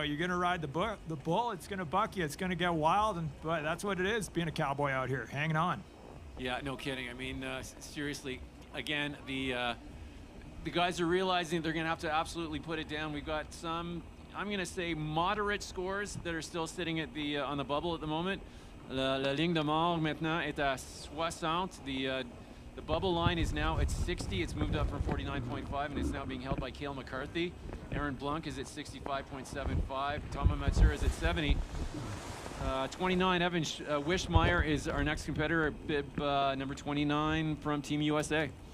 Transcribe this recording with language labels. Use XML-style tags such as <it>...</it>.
<en>You're gonna ride the bull, it's gonna buck you, it's gonna get wild, but that's what it is, being a cowboy out here, hanging on. Yeah, no kidding. I mean, seriously, again, the guys are realizing they're gonna have to absolutely put it down. We've got some, I'm gonna say, moderate scores that are still sitting at the on the bubble at the moment.</en> <fr>La ligne de mort maintenant est à 60.</fr> <en>The bubble line is now at 60. It's moved up from 49.5, and it's now being held by Cael McCarthy. Aaron Blunck is at 65.75. Toma Matsuura is at 70. 29, Evan Wischmeyer is our next competitor, bib number 29 from Team USA.</en>